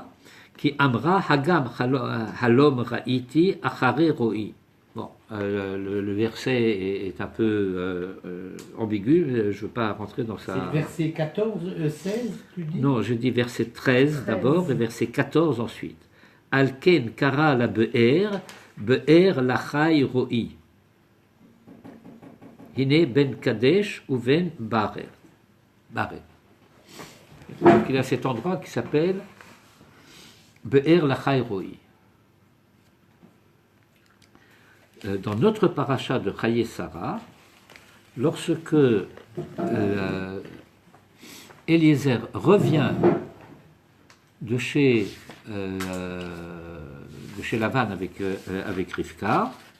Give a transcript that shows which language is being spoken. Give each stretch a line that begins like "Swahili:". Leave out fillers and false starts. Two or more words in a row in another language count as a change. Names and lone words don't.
Hebrew: כי אמרה הגם הלום ראיתי אחרי רואי.
French: Bon, le verset est un peu ambigu, je ne veux pas rentrer dans ça. C'est le verset 14, 16, tu dis? Non, je dis verset 13 d'abord et verset 14 ensuite.
Hebrew: על כן קרא לבאר, באר לחי רואי. הנה בין קדש ובין ברד.
French: Donc il y a cet endroit qui s'appelle Be'er Lachai Roi. Dans notre paracha de Chaye Sarah, lorsque Eliezer revient de chez Lavan avec Rivka,